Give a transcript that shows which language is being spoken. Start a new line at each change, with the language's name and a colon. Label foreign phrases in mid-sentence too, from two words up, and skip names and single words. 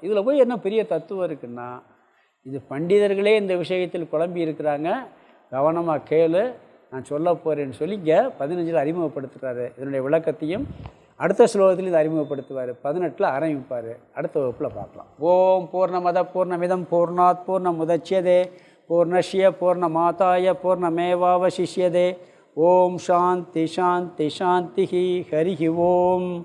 Tamil: இதில் போய் என்ன பெரிய தத்துவம் இருக்குன்னா இது பண்டிதர்களே இந்த விஷயத்தில் குழம்பி இருக்கிறாங்க, கவனமாக கேளு நான் சொல்ல போகிறேன்னு சொல்லி இங்கே 15 அறிமுகப்படுத்துகிறாரு. இதனுடைய விளக்கத்தையும் அடுத்த ஸ்லோகத்தில் இதை அறிமுகப்படுத்துவார். 18 ஆரம்பிப்பார். அடுத்த வகுப்பில் பார்க்கலாம்.
Sanskrit: ओम् पूर्णमद पूर्णमिदं पूर्णात् पूर्णमुदच्यते पूर्णस्य पूर्णमादाय पूर्णमेवावशिष्यते. ओम् शान्ति शान्ति शान्ति. हरि ओम्.